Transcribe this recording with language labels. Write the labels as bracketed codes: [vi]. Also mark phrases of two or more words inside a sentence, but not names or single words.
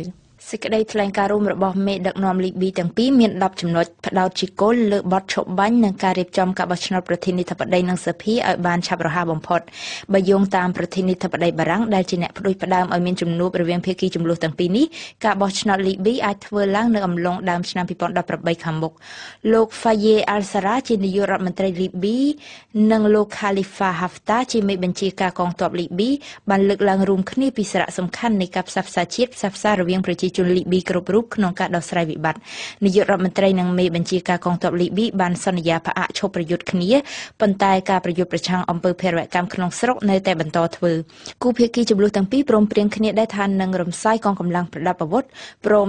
[km] សេចក្តីថ្លែងការណ៍រួមរបស់មេដឹកនាំលីប៊ីទាំងពីរមាន10ចំណុចផ្ដោតជាគោលលើបទឈប់បាញ់និងការរៀបចំការបោះឆ្នោតប្រធានាធិបតីនិងសភាឲ្យបានឆាប់រហ័សបំផុតបើយោងតាមប្រធានាធិបតីបារាំងដែលជាអ្នកផ្ដួចផ្ដើមឲ្យមានជំនួបរវាងភាគីចំនួនទាំងពីរនេះការបោះឆ្នោតលីប៊ីអាចធ្វើឡើងនៅអំឡុងដើមឆ្នាំ2018ខាងមុខលោក Faye al-Sarraj ជានាយករដ្ឋមន្ត្រីលីប៊ីនិងលោក Khalifa Haftar ជាមេបញ្ជាការកងទ័ពលីប៊ីបាន លើកឡើងរួមគ្នាពីសារៈសំខាន់នៃការផ្សះផ្សាជាតិផ្សះផ្សាររវាងប្រជាជនលីប៊ីគ្រប់រូបក្នុងការដោះស្រាយវិបត្តិនាយករដ្ឋមន្ត្រីនិងមេបញ្ជាការកងទ័ពលីប៊ីបានសន្យាផ្អាកឈប់ប្រយុទ្ធគ្នាប៉ុន្តែការប្រយុទ្ធប្រឆាំងអំពើភេរវកម្មក្នុងស្រុកនៅតែបន្តធ្វើគូភាគីចំនួនទាំងពីរព្រមព្រៀងគ្នាដែរថានឹងរំសាយកងកម្លាំងប្រដាប់អាវុធព្រម